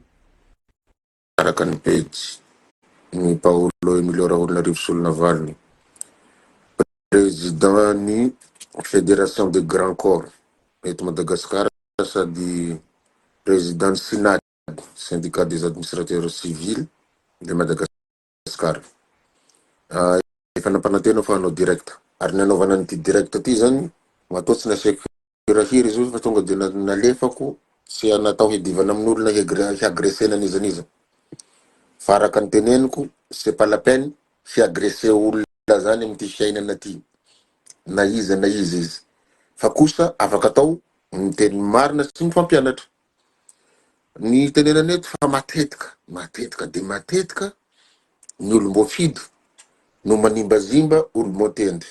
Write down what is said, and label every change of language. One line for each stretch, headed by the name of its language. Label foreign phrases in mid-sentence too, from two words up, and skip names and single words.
Malagasy: Araka ny pejy. Ny Paolo Emilio Raholinarivo Solonavalliny. Président ni Fédération des Grands Corps eto Madagascar sady président Synad, syndicat des administrateurs civils de Madagascar. Efa nampanantena fa hanao direct. Ary nanaovana an'ity direct ty zany, matoa tsy nasiako hirahiry izy fa tonga de nalefako sy natao hidivana amin'olona hiagresena nizaniza. Fa araka ny teneniko,
French: c'est pas la peine
Malagasy: hiagreser olona zany amin'ity fiainana ty. Na izy izy. Fa kosa afaka atao miteny marina sy mifampianatra. Ny tenenana eto fa matetika ny olom-boafidy no manimbazimba olom-botendry.